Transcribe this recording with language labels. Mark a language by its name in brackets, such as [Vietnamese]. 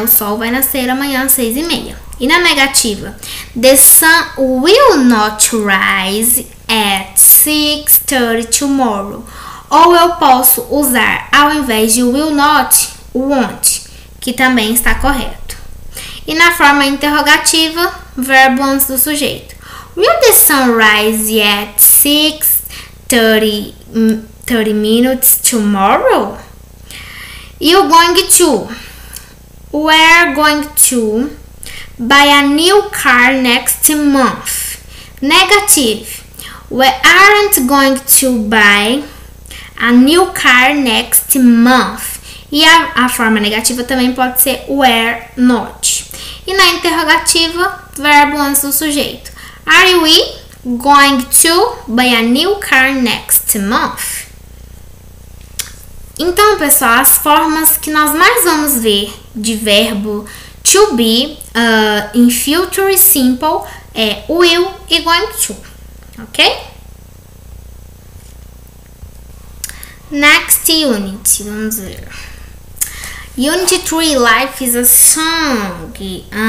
[Portuguese] O sol vai nascer amanhã às 6:30. E na negativa, [English] the sun will not rise at 6:30 tomorrow. [Portuguese] Ou eu posso usar, ao invés de will not, won't, que também está correto. E na forma interrogativa, verbo antes do sujeito. [English] Will the sun rise at 6:30 minutes tomorrow? E o going to. We're going to buy a new car next month. Negative. We aren't going to buy a new car next month. [Portuguese] E a forma negativa também pode ser we're not. E na interrogativa, verbo antes do sujeito. [English] Are we going to buy a new car next month? [Portuguese] Então, pessoal, as formas que nós mais vamos ver de verbo to be em future simple é will e going to, ok? [English] Next unit, [Portuguese] vamos ver. [English] Unit 3, Life is a Song.